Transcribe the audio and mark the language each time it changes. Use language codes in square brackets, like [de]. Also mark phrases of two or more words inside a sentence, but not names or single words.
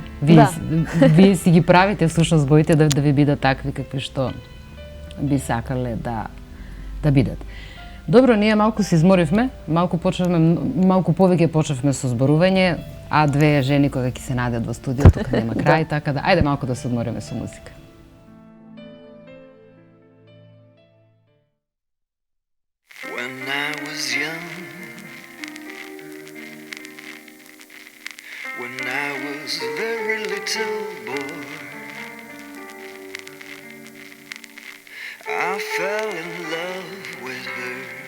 [mk] Вие си ги правите всушност боите да ви бидат такви какви што би сакале да бидат. Добро, ние малку се изморивме, малку повеќе почнавме со зборување, а две жени кога ќе се најдат во студио, тука нема крај, така да ајде малку да се одмориме со музика. [en] When I was young, when I was a very little boy, I fell in love with her.